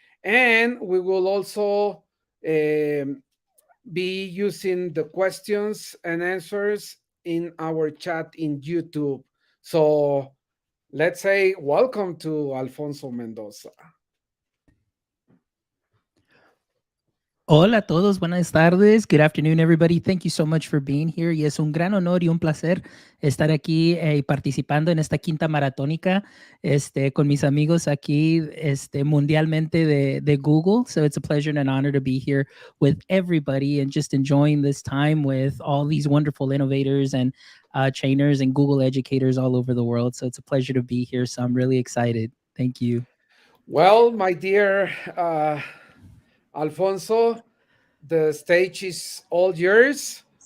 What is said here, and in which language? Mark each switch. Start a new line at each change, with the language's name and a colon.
English: And we will also um, be using the questions and answers in our chat in YouTube. So let's say welcome to Alfonso Mendoza.
Spanish: Hola a todos, buenas tardes.
English: Good afternoon, everybody. Thank you so much for being here.
Spanish: Y es un gran honor y un placer estar aquí participando en esta quinta maratónica con mis amigos aquí mundialmente de Google.
English: So it's a pleasure and an honor to be here with everybody and just enjoying this time with all these wonderful innovators and trainers and Google educators all over the world. So it's a pleasure to be here. So I'm really excited. Thank you. Well, my dear Alfonso, the stage is all yours.